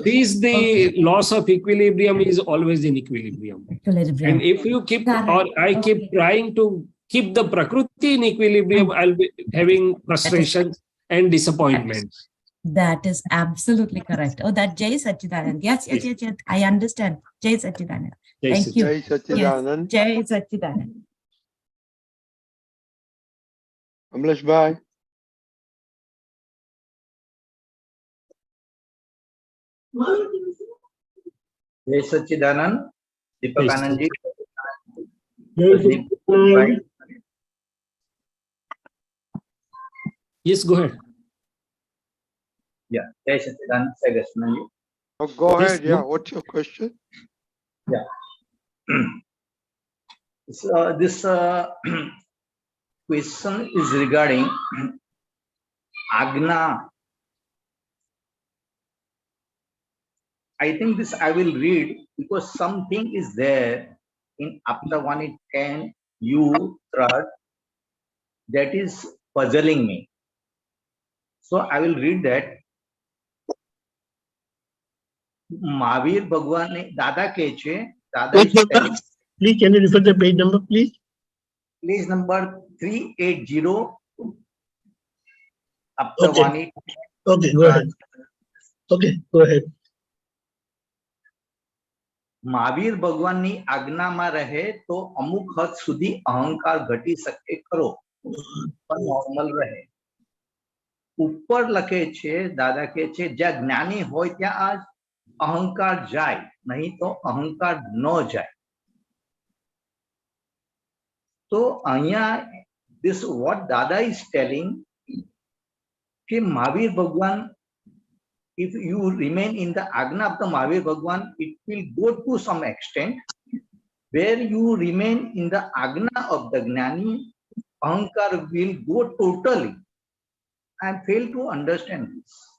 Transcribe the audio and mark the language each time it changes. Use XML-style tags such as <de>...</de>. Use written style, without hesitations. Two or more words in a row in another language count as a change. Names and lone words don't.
<en>sees the loss of equilibrium is always in equilibrium. Equilibrium. And if you keep, Correct. or I keep Okay. trying to keep the Prakruti in equilibrium, I'll be having frustrations and disappointments. That is absolutely correct. Oh, that Jai Sachidanand. Yes. I understand. Jai Sachidanand. Jai Thank you. Jai Sachidanand. Yes. Jai Sachidanand. Amlesh bhai. Jai Sachidanand, Deepak Yes. Anandji. Yes, go ahead. Yeah, Jai Sachidanand, Shailaeshanandji. Oh, go Please ahead. Yeah. go. What's your question? Yeah. So, this question is regarding Agna. I think this I will read because something is there in Aptavani 10 U third that is puzzling me. So I will read that.</en> <gu>મહાવીર ભગવાન ને દાદા કે છે દાદા</gu> <en>is telling, Please, can you refer the page number, please? page number 380 Aptavani. Okay, go ahead. Okay, go ahead.</en> <gu>મહાવીર ભગવાનની આજ્ઞામાં રહે તો અમુક હદ સુધી અહંકાર ઘટી શકે ખરો પણ નોર્મલ રહે. ઉપર લખે છે દાદા કે છે જ્યાં જ્ઞાની હોય ત્યાં આ અહંકાર જાય નહીં તો અહંકાર ન જાય. તો અહીંયા</gu> <en>this what Dada is telling</en> <gu>કે મહાવીર ભગવાન,</gu> <en>if you remain in the Agna of the Mahavir Bhagwan, it will go to some extent. Where you remain in the Agna of the Gnani, Ahankar will go totally. I fail to understand this.</en>